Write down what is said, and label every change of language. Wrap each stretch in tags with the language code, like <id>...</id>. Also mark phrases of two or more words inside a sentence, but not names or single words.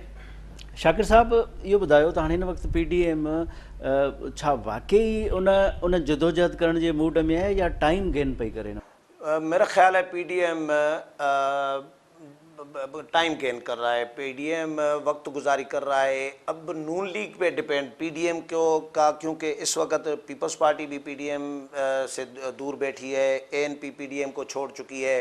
<sd>शाकिर साहब इहो ॿुधायो त हाणे हिन वक़्तु पीडीएम छा वाकई उन जदोजहद करण जे मूड में है या</sd> <en>time gain</en> <sd>पई करे?</sd> <ur>میرا خیال ہے پی ڈی ایم</ur> <en>time gain</en> <ur>کر رہا ہے، پی ڈی ایم وقت گزاری کر رہا ہے. اب نون لیگ پے ڈیپینڈ پی ڈی ایم کا، کیونکہ اس وقت پیپلز پارٹی بھی پی ڈی ایم سے دور بیٹھی ہے، اے این پی پی ڈی ایم کو چھوڑ چکی ہے.</ur>